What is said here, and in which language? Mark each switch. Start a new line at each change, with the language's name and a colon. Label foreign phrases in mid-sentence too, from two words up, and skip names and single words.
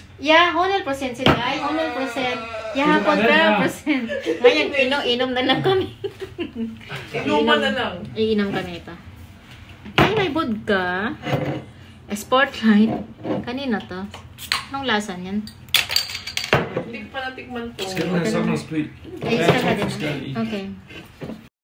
Filipino: Yeah, 100% sila. Ay, 100%. Yeah, 100%. Ngayon, inom na lang kami. Inuman na lang. Iinom kami ito. Ay, may vodka. Sportlight. Kanina to. Anong lasa niyan? Hindi ko pa natikman to.
Danish: Skal du have sådan noget sprit?
Filipino: Extra ka din. Okay.